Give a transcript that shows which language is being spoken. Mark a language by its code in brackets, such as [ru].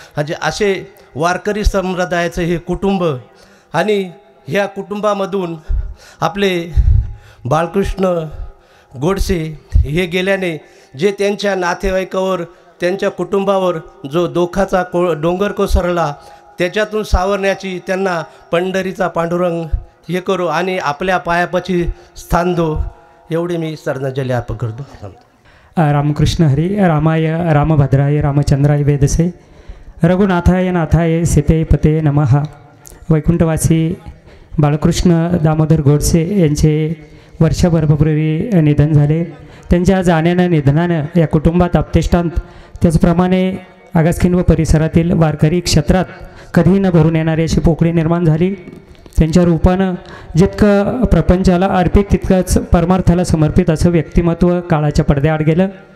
[mr] म्हणजे असे वारकरी संप्रदायाचे हे कुटुंब, आणि ह्या कुटुंबामधून आपले बाळकृष्ण गोडसे हे गेल्याने जे त्यांच्या नातेवाईकावर, त्यांच्या कुटुंबावर जो दोखाचा डोंगर कोसळला त्याच्यातून सावरण्याची त्यांना पंढरीचा पांडुरंग हे करू आणि आपल्या पायापाची स्थान दो, एवढे मी श्रद्धांजली अर्पण करतो. रामकृष्ण हरी. [sa] रामाय रामभद्राय रामचंद्राय वेदसे, रघुनाथाय नाथाय सीते पते नमः. वैकुंठवासी [mr] बाळकृष्ण दामोदर गोडसे यांचे वर्षभरापूर्वी निधन झाले. त्यांच्या जाण्यानं निधनानं या कुटुंबात आपतेष्टांत, त्याचप्रमाणे आगासखिंड व परिसरातील वारकरी क्षेत्रात कधीही न भरून येणारी अशी पोकळी निर्माण झाली. त्यांच्या रूपानं जितकं प्रपंचाला अर्पित तितकंच परमार्थाला समर्पित असं व्यक्तिमत्व काळाच्या पडद्याआड गेलं.